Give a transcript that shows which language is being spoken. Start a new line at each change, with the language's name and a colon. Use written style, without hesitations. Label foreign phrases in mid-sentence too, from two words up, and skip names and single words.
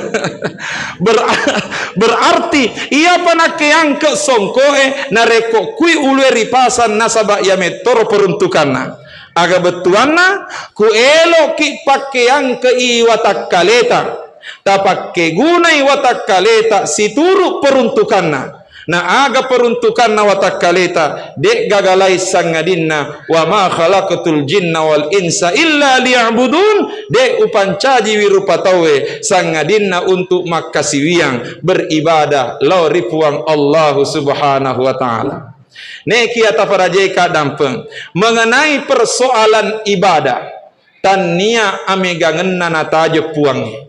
Buginese: berarti ia panake yang ke songko nareko kui ulwe ripasan nasaba ia metoro peruntukanna aga betuanna ku elo ki pakaian ke iwatak kaleta tapake gunai watak kaleta situru peruntukanna na aga peruntukan na watakaleta dek gagalai sangadinna
Arabic: وما خلقت الجن والإنس إلا ليعبدون
Buginese: dek upancaji wirupatawe sangadinna untuk makasiwiang beribadah lau ripuang Allah
Arabic: سبحانه وتعالى
Buginese: neki atafaraje kadampeng
Indonesian: mengenai persoalan ibadah
Buginese: tania amegangenna nataje puangi.